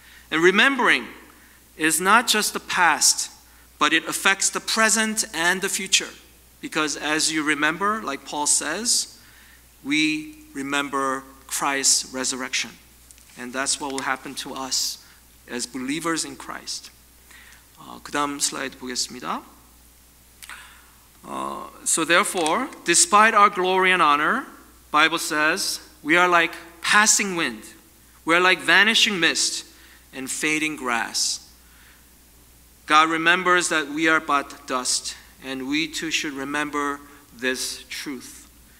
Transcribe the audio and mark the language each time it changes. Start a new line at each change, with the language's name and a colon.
English: And remembering is not just the past, but it affects the present and the future. Because as you remember, like Paul says, we remember Christ's resurrection. And that's what will happen to us as believers in Christ.
Korean: 그 다음 슬라이드 보겠습니다.
English: So therefore, despite our glory and honor, Bible says, we are like passing wind. We are like vanishing mist. and fading grass. God remembers that we are but dust, and we too should remember this truth.